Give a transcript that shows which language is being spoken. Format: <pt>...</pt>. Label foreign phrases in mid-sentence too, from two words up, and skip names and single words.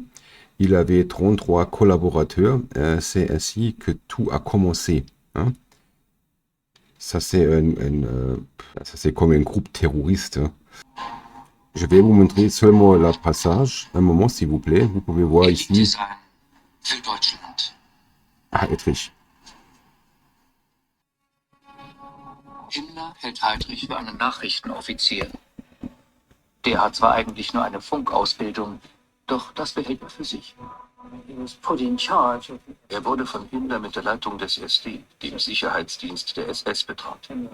<fr>Il avait 33 collaborateurs. C'est ainsi que tout a commencé. Hein. Ça, c'est comme un groupe terroriste. Hein. Je vais vous montrer seulement la passage. Un moment, s'il vous plaît. Vous pouvez voir ici. Ah, Autriche.</fr> <de>Himmler hält Heydrich für einen Nachrichtenoffizier. Der hat zwar eigentlich nur eine Funkausbildung, doch das behält er für sich. Er wurde von Himmler mit der Leitung des SD, dem Sicherheitsdienst der SS, betraut.</de>